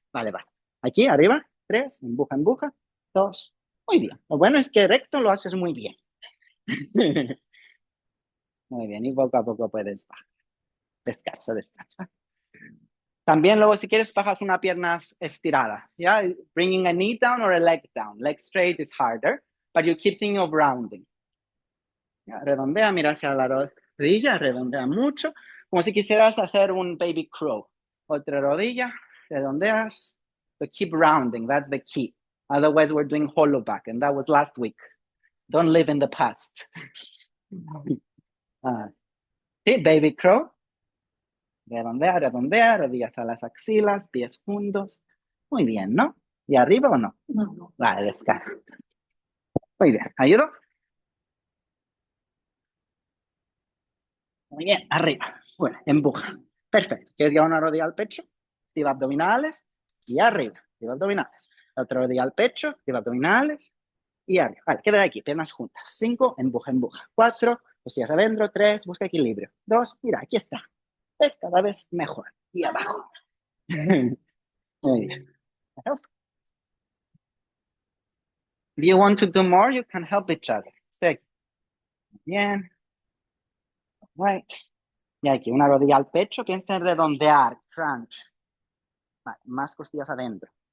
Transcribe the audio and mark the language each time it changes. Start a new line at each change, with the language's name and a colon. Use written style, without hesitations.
Spanish: Vale, vale. Aquí, arriba. 3. Empuja, empuja. 2. Muy bien. Lo bueno es que recto lo haces muy bien. Muy bien. Y poco a poco puedes bajar. Descansa, descansa. También luego, si quieres, bajas una pierna estirada.
English: Yeah, bringing a knee down or a leg down. Leg straight is harder, but you keep thinking of rounding.
Spanish: Yeah, redondea, mira hacia la rodilla, redondea mucho, como si quisieras hacer un baby crow. Otra rodilla, redondeas,
English: but keep rounding. That's the key. Otherwise, we're doing hollow back, and that was last week. Don't live in the past.
Spanish: Sí, baby crow. Redondea, redondea, rodillas a las axilas, pies juntos. Muy bien, ¿no? ¿Y arriba o no? No. Vale, descansa. Muy bien, ¿ayudo? Muy bien, arriba. Bueno, empuja. Perfecto. ¿Quieres llevar una rodilla al pecho? Activa abdominales y arriba. Activa abdominales. La otra rodilla al pecho, activa abdominales y arriba. Vale, queda aquí, piernas juntas. 5, empuja, empuja. 4, costillas adentro. 3, busca equilibrio. 2, mira, aquí está. Es cada vez mejor. Y abajo. Muy bien. Help.
English: If you want to do more, you can help each other. Stay. Bien. Right.
Spanish: Y aquí, una rodilla al pecho. Piensa en redondear. Crunch. Vale, más costillas adentro.